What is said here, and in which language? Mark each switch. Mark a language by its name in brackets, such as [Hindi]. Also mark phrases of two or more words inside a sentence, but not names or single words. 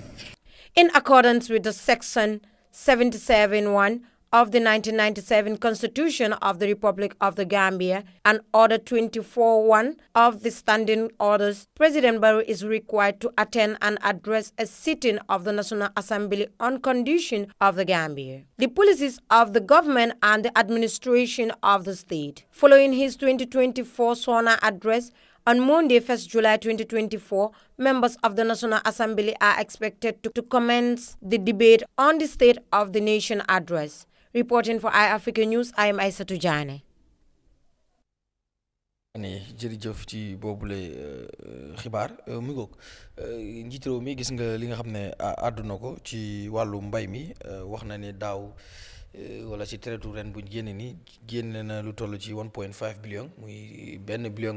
[English] In accordance with the Section 77(1) of the 1997 Constitution of the Republic of the Gambia and Order 24(1) of the Standing Orders, President Barrow is required to attend and address a sitting of the National Assembly on condition of the Gambia, the policies of the government and the administration of the state. Following his 2024 SONA address, on Monday, 1st July 2024, members of the National Assembly are expected to commence the debate on the State of the Nation address. Reporting for Eyeafrica News, I am Aïssatou Jammeh. [Wolof] jërëjëf ci boobule xibaar mu ngoog njiit réew mi gis nga li nga xam ne àdduna ko ci wàllu mbay mi wax na ne daaw wala ci teretu ren buñ génne na lu toll ci 1.5 billion muy 1 billion